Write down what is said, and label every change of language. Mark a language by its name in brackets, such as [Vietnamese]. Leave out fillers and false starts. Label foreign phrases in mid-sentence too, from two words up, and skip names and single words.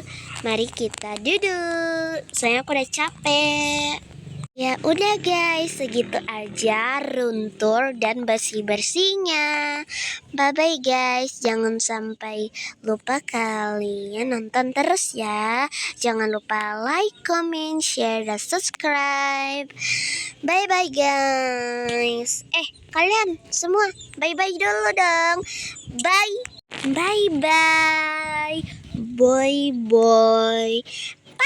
[Indonesian] Mari kita duduk. Soalnya aku udah capek. Ya udah guys, segitu aja [English] room tour [Indonesian] dan bersih-bersihnya. [English] Bye-bye guys, [Indonesian] jangan sampai lupa kalian nonton terus ya. [English] Jangan lupa like, comment, share, [Indonesian] dan subscribe. [English] Bye-bye guys. [Indonesian] Kalian semua bye-bye dulu dong. [English] Bye. Bye-bye. Bye-bye.